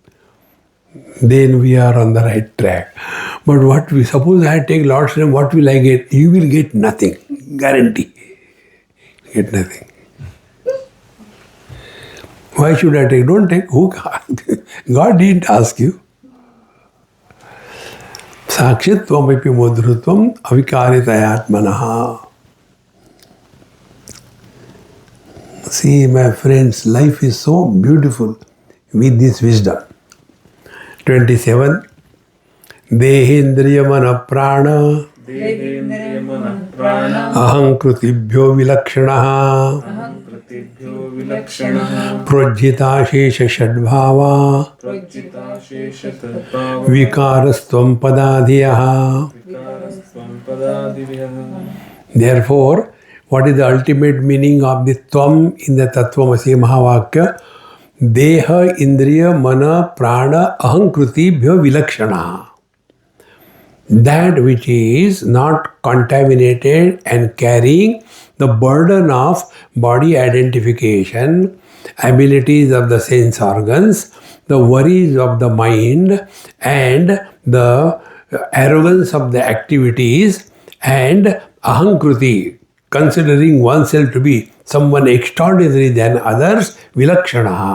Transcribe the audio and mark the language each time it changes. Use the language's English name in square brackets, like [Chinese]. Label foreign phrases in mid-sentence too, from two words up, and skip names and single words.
[English] Then we are on the right track. But what we suppose I take Lord's name, what will I get? You will get nothing. Guarantee. Get nothing. Why should I take? Don't take. Who? God didn't ask you. [Sanskrit] Sakshitvam mudrutvam avikaritayatmanaha. [English] See, my friends, life is so beautiful with this wisdom. 27. [Sanskrit] Dehendriya mana prana ahankritibhyo vilakshanaha projjita shesha shadbhava vikarastvam padadhiyaha. [English] Therefore, what is the ultimate meaning of the tvam in the [Sanskrit] Tattvamasi Mahavakya? Deha, Indriya, Mana, Prana, Ahankriti, Bhyo, Vilakshana. [English] That which is not contaminated and carrying the burden of body identification, abilities of the sense organs, the worries of the mind, and the arrogance of the activities, and Ahankruti, considering oneself to be someone extraordinary than others, Vilakshana.